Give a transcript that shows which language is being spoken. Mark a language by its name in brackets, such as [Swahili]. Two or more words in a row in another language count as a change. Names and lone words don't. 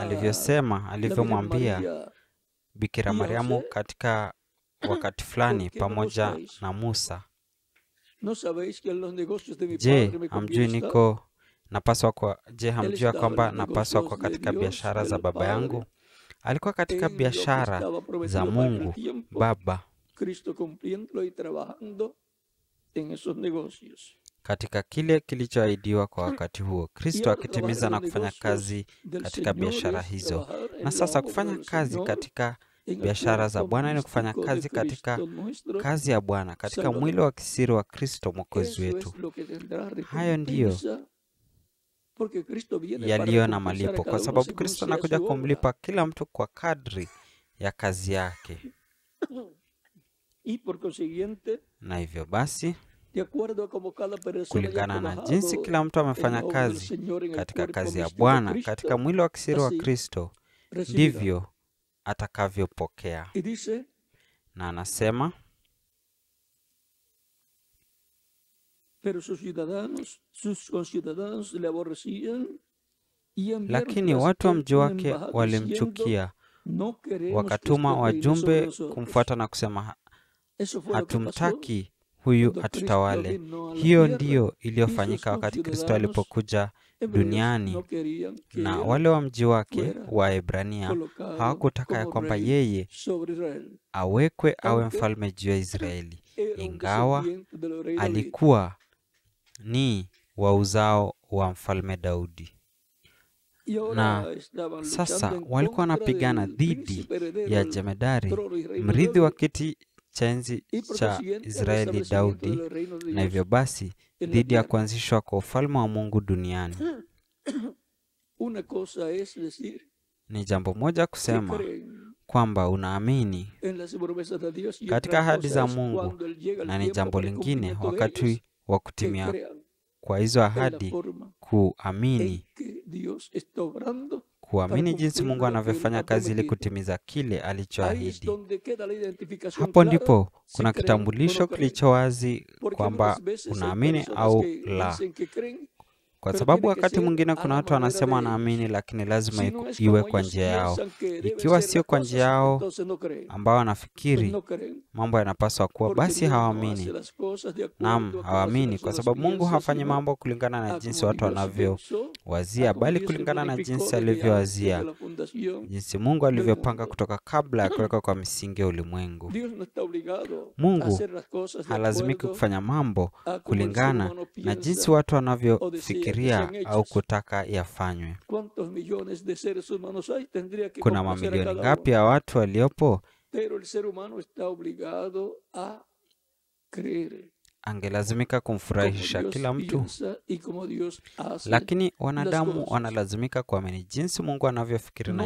[Swahili] alivyosema, [Spanish] la Virgen [Swahili] alivyomwambia [Spanish] María [Swahili] Bikira [Spanish] y a [Swahili] Mariamu [Spanish] José, [Swahili] katika wakati fulani [Spanish] ¿por qué me [Swahili] pamoja [Spanish] buscáis? [Swahili] na Musa, [Spanish] ¿No sabéis que en los negocios de mi [Swahili] je, [Spanish] Padre me [Swahili] hamjui [Spanish] conviene estar? [Swahili] niko napaswa kwa je, [Spanish] Él [Swahili] hamjui ya [Spanish] estaba en [Swahili] kwamba [Spanish] los [Swahili] napaswa [Spanish] negocios [Swahili] kwa [Spanish] de [Swahili] katika [Spanish] Dios, [Swahili] biashara za [Spanish] del [Swahili] baba [Spanish] Padre, [Swahili] yangu? Alikuwa katika [Spanish] en lo que [Swahili] biashara [Spanish] estaba [Swahili] za [Spanish] prometido para aquel [Swahili] Mungu [Spanish] tiempo, [Swahili] Baba, [Spanish] Cristo cumpliéndolo y trabajando en esos negocios. [Swahili] katika kile kilichoahidiwa kwa wakati huo, [Spanish] Y [Swahili] Kristo [Spanish] ahora [Swahili] akitimiza [Spanish] trabajar [Swahili] na [Spanish] en [Swahili] kufanya [Spanish] negocios [Swahili] kazi [Spanish] del [Swahili] katika [Spanish] Señor [Swahili] biashara [Spanish] es [Swahili] hizo. [Spanish] trabajar [Swahili] Na [Spanish] en la [Swahili] sasa [Spanish] obra [Swahili] kufanya [Spanish] del [Swahili] kazi [Spanish] Señor, [Swahili] katika [Spanish] en el [Swahili] biashara za [Spanish] cuerpo [Swahili] Bwana ni kufanya [Spanish] místico de [Swahili] kazi katika [Spanish] Cristo nuestro [Swahili] kazi ya Bwana, katika mwili [Spanish] Salvador. [Swahili] wa kisiri wa Kristo Mwokozi [Spanish] Eso [Swahili] wetu. [Spanish] es lo que tendrá [Swahili] Hayo ndiyo [Spanish] recompensa, porque Cristo viene para [Swahili] yaliyo na [Spanish] recompensar a [Swahili] malipo, [Spanish] cada [Swahili] kwa [Spanish] uno [Swahili] sababu [Spanish] según [Swahili] Kristo [Spanish] sea [Swahili] anakuja [Spanish] su obra. [Swahili] kumlipa kila mtu kwa kadri ya kazi yake. [Spanish] Y por consiguiente, [Swahili] Na hivyo basi, [Spanish] de acuerdo a como cada persona haya [Swahili] kulingana na jinsi [Spanish] trabajado [Swahili] kila mtu [Spanish] en la [Swahili] amefanya [Spanish] obra del [Swahili] kazi [Spanish] Señor en el [Swahili] katika [Spanish] cuerpo [Swahili] kazi ya [Spanish] místico de [Swahili] Bwana, katika [Spanish] Cristo, [Swahili] mwili wa kisiri wa [Spanish] así [Swahili] Kristo, [Spanish] recibirá. [Swahili] ndivyo atakavyopokea. [Spanish] Y dice, [Swahili] Na anasema, [Spanish] pero sus ciudadanos, sus conciudadanos le aborrecían y enviaron [Swahili] lakini [Spanish] tras [Swahili] watu wa [Spanish] él [Swahili] mji [Spanish] una [Swahili] wake [Spanish] embajada diciendo, [Swahili] walimchukia, [Spanish] no queremos que [Swahili] wakatuma [Spanish] este reine [Swahili] wajumbe [Spanish] sobre nosotros. [Swahili] kumfuata na kusema, [Spanish] Eso fue lo que pasó [Swahili] hatumtaki huyu [Spanish] cuando Cristo [Swahili] atutawale. [Spanish] vino a la [Swahili] Hiyo [Spanish] tierra [Swahili] ndiyo [Spanish] y [Swahili] iliyofanyika [Spanish] sus [Swahili] wakati Kristo [Spanish] conciudadanos [Swahili] alipokuja [Spanish] hebreos [Swahili] duniani, [Spanish] no querían que [Swahili] na [Spanish] él [Swahili] wale wa mji wake [Spanish] fuera [Swahili] wa Ebrania [Spanish] colocado [Swahili] hawakutaka ya [Spanish] como [Swahili] kwamba [Spanish] rey [Swahili] yeye [Spanish] sobre Israel, [Swahili] awekwe awe [Spanish] aunque [Swahili] mfalme juu ya Israeli, [Spanish] era un [Swahili] ingawa [Spanish] descendiente del rey David. [Swahili] alikuwa ni wa uzao wa mfalme Daudi. [Spanish] Y ahora [Swahili] Na [Spanish] estaban [Swahili] sasa [Spanish] luchando en [Swahili] walikuwa [Spanish] contra [Swahili] wanapigana [Spanish] del [Swahili] dhidi [Spanish] príncipe heredero [Swahili] ya [Spanish] del [Swahili] jemedari, [Spanish] trono y reino de [Swahili] mrithi wa [Spanish] David, [Swahili] kiti cha enzi [Spanish] y por [Swahili] cha [Spanish] consiguiente al [Swahili] Israeli [Spanish] establecimiento [Swahili] Daudi, [Spanish] del reino de [Swahili] na [Spanish] Dios [Swahili] hivyo basi [Spanish] en la [Swahili] dhidi ya [Spanish] tierra. [Swahili] kuanzishwa kwa ufalme wa Mungu duniani. [Spanish] Una cosa es decir [Swahili] Ni jambo moja [Spanish] que [Swahili] kusema [Spanish] creen [Swahili] kwamba unaamini [Spanish] en las promesas de Dios y [Swahili] katika [Spanish] otra [Swahili] ahadi [Spanish] cosa [Swahili] za [Spanish] es [Swahili] Mungu, [Spanish] cuando Él llega el [Swahili] na ni [Spanish] tiempo [Swahili] jambo [Spanish] para el [Swahili] lingine [Spanish] cumplimiento de ellos, [Swahili] wakati wa [Spanish] que [Swahili] kutimia [Spanish] crean [Swahili] kwa hizo [Spanish] en la [Swahili] ahadi, [Spanish] forma en [Swahili] kuamini [Spanish] que Dios está obrando para [Swahili] kuamini jinsi [Spanish] cumplir [Swahili] Mungu [Spanish] lo que Él [Swahili] anavyofanya [Spanish] ha [Swahili] kazi ili [Spanish] prometido. [Swahili] kutimiza kile [Spanish] Ahí es [Swahili] alichoahidi. [Spanish] donde queda la identificación [Swahili] Hapo [Spanish] clara [Swahili] ndipo [Spanish] si [Swahili] kuna [Spanish] creen o [Swahili] kitambulisho [Spanish] no creen. [Swahili] kilicho wazi [Spanish] Porque [Swahili] kwamba [Spanish] muchas veces hay [Swahili] unaamini [Spanish] personas [Swahili] au [Spanish] que [Swahili] la, [Spanish] dicen que creen, [Swahili] kwa [Spanish] pero [Swahili] sababu [Spanish] tiene que [Swahili] wakati [Spanish] ser [Swahili] mwingine [Spanish] a [Swahili] kuna [Spanish] la [Swahili] watu [Spanish] manera [Swahili] wanasema [Spanish] de ellos. [Swahili] wanaamini, lakini lazima [Spanish] Si no es [Swahili] iwe [Spanish] como [Swahili] kwa [Spanish] ellos [Swahili] njia yao. [Spanish] piensan que deben [Swahili] Ikiwa [Spanish] ser [Swahili] sio [Spanish] las [Swahili] kwa [Spanish] cosas, [Swahili] njia yao [Spanish] entonces no creen. [Swahili] ambao [Spanish] Pues [Swahili] wanafikiri [Spanish] no creen, [Swahili] mambo yanapaswa kuwa, [Spanish] porque [Swahili] basi [Spanish] Dios no hace [Swahili] hawaamini. [Spanish] las cosas de [Swahili] Naam, [Spanish] acuerdo a como las [Swahili] hawaamini kwa [Spanish] personas [Swahili] sababu Mungu [Spanish] piensan, [Swahili] hafanyi [Spanish] sino [Swahili] mambo kulingana na [Spanish] a [Swahili] jinsi [Spanish] como [Swahili] watu [Spanish] Dios pensó, [Swahili] wanavyowazia, [Spanish] a como [Swahili] bali [Spanish] Dios se [Swahili] kulingana na [Spanish] planificó [Swahili] jinsi [Spanish] desde antes de [Swahili] alivyowazia, [Spanish] la fundación [Swahili] jinsi Mungu [Spanish] del [Swahili] alivyopanga [Spanish] mundo. [Swahili] kutoka kabla ya kuwekwa kwa misingi ya ulimwengu. [Spanish] Dios no está obligado a [Swahili] Mungu [Spanish] hacer las cosas de [Swahili] halazimiki [Spanish] acuerdo [Swahili] kufanya mambo [Spanish] a como el ser [Swahili] kulingana [Spanish] humano [Swahili] na jinsi [Spanish] piensa [Swahili] watu [Spanish] o desea que sean [Swahili] wanavyofikiria au [Spanish] hechas. [Swahili] kutaka yafanywe. [Spanish] ¿Cuántos millones de seres humanos hay? Tendría que [Swahili] Kuna [Spanish] complacer a [Swahili] mamilioni [Spanish] cada [Swahili] ngapi [Spanish] uno. [Swahili] ya watu waliopo? [Spanish] Pero el ser humano está obligado a creer [Swahili] Angelazimika [Spanish] como [Swahili] kumfurahisha [Spanish] Dios [Swahili] kila mtu, [Spanish] piensa y como Dios hace [Swahili] lakini [Spanish] las [Swahili] wanadamu [Spanish] cosas. [Swahili] wanalazimika kuamini jinsi Mungu anavyofikiri na